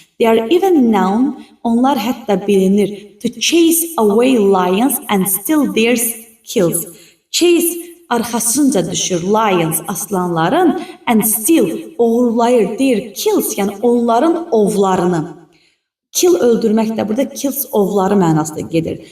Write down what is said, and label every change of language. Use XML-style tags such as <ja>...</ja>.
<en>They are even known,</en> <az>onlar hətta bilinir,</az> <en>to chase away lions and steal their kills.</en> <az>Chase arxasınca düşür lions, aslanların,</az> <en>and steal,</en> <az>oğurlayır</az> <en>their kills,</en> <az>yəni onların ovlarını. Kill öldürmək də burada kills ovları mənasında gedir.</az>